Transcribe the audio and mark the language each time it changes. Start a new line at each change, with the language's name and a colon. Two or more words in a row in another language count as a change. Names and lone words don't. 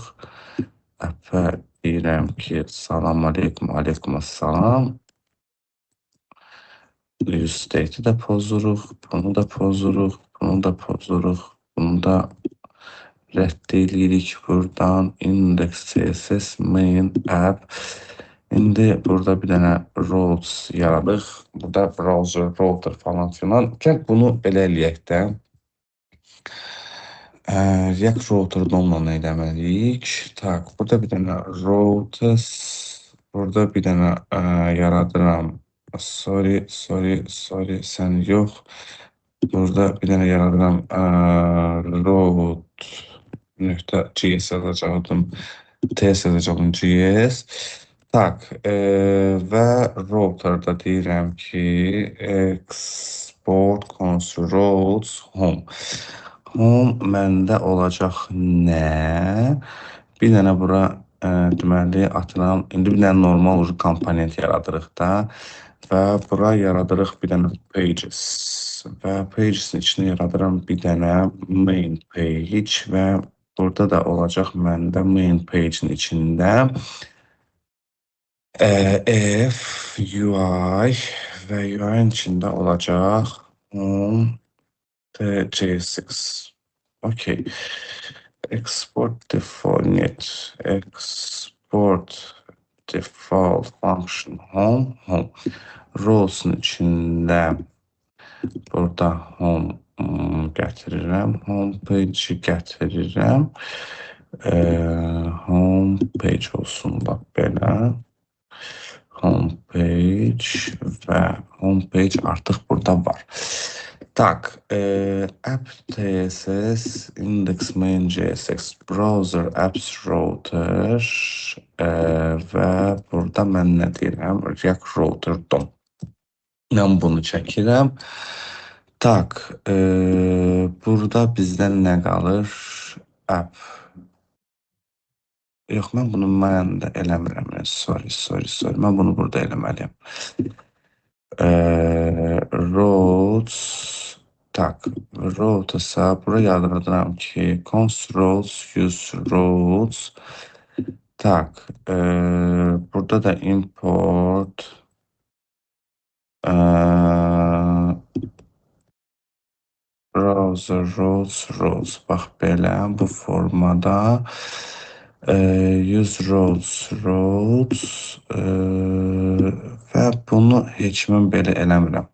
Azerbaijani: App'ə deyirəm ki, salam aleykum, aleykum assalam. Use state'i də pozuruq, bunu da pozuruq, bunu da pozuruq, bunu da rədd edirik buradan.
English: Index CSS main app.
Azerbaijani: İndi burada bir dənə routes yaradıq. Burada browser, router falan filan. Gəl bunu belə eləyək də. React router'da onunla eləməliyik. Tak, burada bir dənə routers, burada bir dənə yaradıram. Sorry, sən yox. Burada bir dənə yaradıram. Route.js yazacaqdım. TS yazacaqdım JS. Tak, və router'da deyirəm ki,
English: export console routes home.
Azerbaijani: Home məndə olacaq nə? Bir dənə bura deməli atıram. İndi bir dənə normal komponent yaradırıq da. Və bura yaradırıq bir dənə pages. Və pages'in içine yaradıram bir dənə
English: main page
Azerbaijani: və burada da olacaq məndə
English: main page'in içində if UI
Azerbaijani: və UI'nin içində olacaq JSX. Okay.
English: Export default default function home.
Azerbaijani: Rows'un içində burada home gətirirəm.
English: Home page'i
Azerbaijani: gətirirəm.
English: Home page
Azerbaijani: olsun da belə.
English: Home page
Azerbaijani: və
English: home page
Azerbaijani: artıq burada var. Tak,
English: app CSS, index main JSX, browser apps router
Azerbaijani: və burada mən nə deyirəm? React router DOM. Mən bunu çəkirəm. Tak, burada bizdən nə qalır? App. Yox, mən bunu mən də eləmirəm. Sorry. Mən bunu burada eləməliyəm. Routes. Tak, routes-a bura yazıram ki,
English: const routes, use routes.
Azerbaijani: Tak, burada da
English: import browser routes.
Azerbaijani: Bax belə bu formada
English: use routes
Azerbaijani: və bunu heç mən belə eləmirəm.